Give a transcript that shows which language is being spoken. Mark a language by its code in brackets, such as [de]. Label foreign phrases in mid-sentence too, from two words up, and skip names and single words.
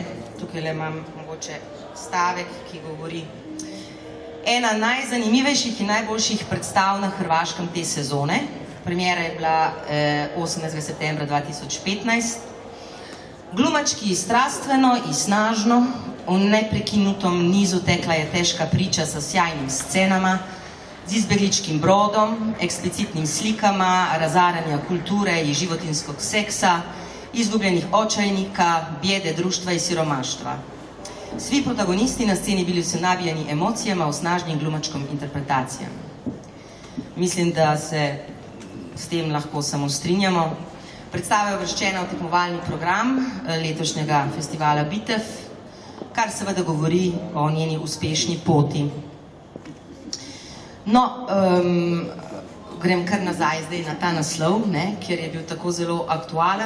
[sl] Tukaj le imam mogoče stavek, ki govori: ena najzanimivejših in najboljših predstav na Hrvaškem te sezone. Premiera je bila 18. septembra 2015. [hr] Glumački strastveno in snažno, v neprekinutom nizu tekla je težka priča sa sjajnim scenama, z izbegličkim brodom, eksplicitnim slikama, razaranja kulture i životinskog seksa, izgubljenih očajnika, bijede društva i siromaštva. Svi protagonisti na sceni bili su nabijani emocijama u snažnim glumačkom interpretacijama. [sl] Mislim, da se s tem lahko samo strinjamo. Predstava je uvrščena v tekmovalni program letošnjega festivala Bitev, kar seveda govori o njeni uspešni poti. No, grem kar nazaj zdaj na ta naslov, ker je bil tako zelo aktualen.